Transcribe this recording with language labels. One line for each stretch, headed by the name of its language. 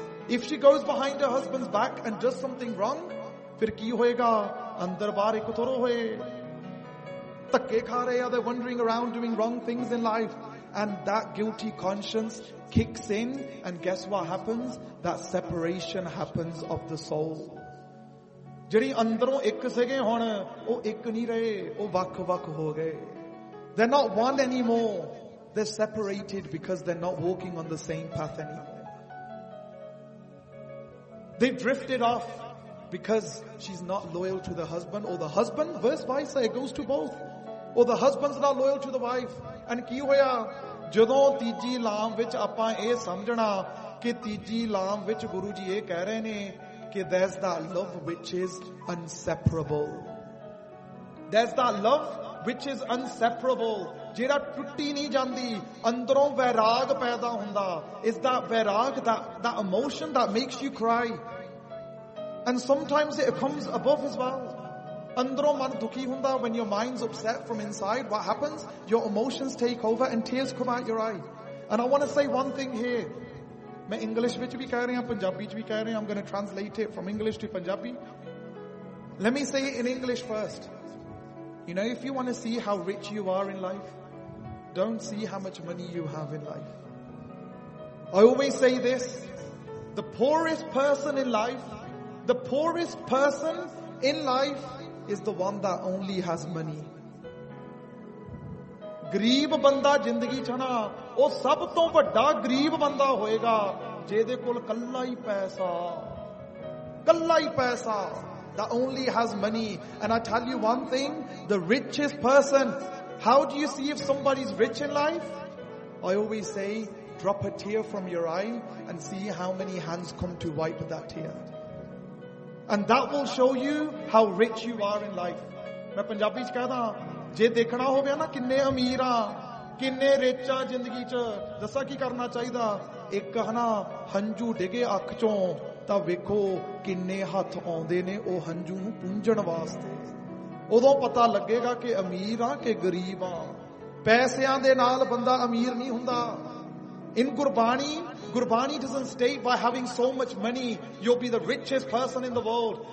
English: If she goes behind her husband's back and does something wrong,
Punjabi: fir ki hoega andar baar ek thoro hoye takke kha rahe hai,
English: they're wandering around doing wrong things in life, and that guilty conscience kicks in, and guess what happens? That separation happens of the soul.
Punjabi: ਜਿਹੜੀ ਅੰਦਰੋਂ ਇੱਕ ਸੀਗੇ ਹੁਣ ਉਹ ਇੱਕ ਨਹੀਂ ਰਹੇ, ਉਹ ਵੱਖ ਵੱਖ ਹੋ ਗਏ.
English: They're not one anymore. They're separated because they're not walking on the same path anymore. They've drifted off because she's not loyal to the husband, or the husband, verse versa, it goes to both. Or the husband's not loyal to the wife. And
Punjabi: ਕੀ ਹੋਇਆ? ਜਦੋਂ ਤੀਜੀ ਲਾਮ ਵਿੱਚ ਆਪਾਂ ਇਹ ਸਮਝਣਾ ਕਿ ਤੀਜੀ ਲਾਮ ਵਿੱਚ ਗੁਰੂ ਜੀ ਇਹ ਕਹਿ ਰਹੇ ਨੇ,
English: there's that love which is inseparable. There's that love which is inseparable.
Punjabi: Jira tutti nahi jandi, andaron vairag paida hunda.
English: Is that vairag, that emotion that makes you cry? And sometimes it comes above as well.
Punjabi: Andaron man dukhi hunda,
English: when your mind's upset from inside, what happens? Your emotions take over and tears come out your eye. And I want to say one thing here.
Punjabi: ਮੈਂ English ਵਿੱਚ ਵੀ ਕਹਿ ਰਿਹਾ, ਪੰਜਾਬੀ ਚ ਵੀ ਕਹਿ ਰਿਹਾ.
English: I'm going translate it from English to Punjabi. Let me say it in English first. You know, if you want to see how rich you are in life, don't see how much money you have in life. I always say this, the poorest person in life, the poorest person in life is the one that only has money.
Punjabi: ਗਰੀਬ ਬੰਦਾ ਜ਼ਿੰਦਗੀ ਚ ਨਾ, ਉਹ ਸਭ ਤੋਂ ਵੱਡਾ ਗਰੀਬ ਬੰਦਾ ਹੋਏਗਾ ਜਿਹਦੇ ਕੋਲ ਕੱਲਾ ਹੀ ਪੈਸਾ.
English: The only has money. And I tell you one thing, the richest person, how do you see if somebody is rich in life? I always say Drop a tear from your eye and see how many hands come to wipe that tear. And that will show you how rich you are in life.
Punjabi: ਮੈਂ ਪੰਜਾਬੀ ਚ ਕਹਦਾ ਜੇ ਦੇਖਣਾ ਹੋਵੇ ਨਾ ਕਿੰਨੇ ਅਮੀਰ ਆ ਕਿੰਨੇ rich ਆ ਜ਼ਿੰਦਗੀ ਚ ਦੱਸਾ ਕੀ ਕਰਨਾ ਚਾਹੀਦਾ ਇੱਕ ਹਨਾ ਹੰਝੂ ਡਿੱਗੇ ਅੱਖ ਚੋਂ ਤਾਂ ਵੇਖੋ ਕਿੰਨੇ ਹੱਥ ਆਉਂਦੇ ਨੇ ਉਹ ਹੰਝੂ ਨੂੰ ਪੂੰਝਣ ਵਾਸਤੇ ਉਦੋਂ ਪਤਾ ਲੱਗੇਗਾ ਕਿ ਅਮੀਰ ਆ ਕਿ ਗਰੀਬ ਆ ਪੈਸਿਆਂ ਦੇ ਨਾਲ ਬੰਦਾ ਅਮੀਰ ਨਹੀਂ ਹੁੰਦਾ ਇਨ Gurbani
English: Gurbani doesn't state by having so much money, you'll be the richest person in the world.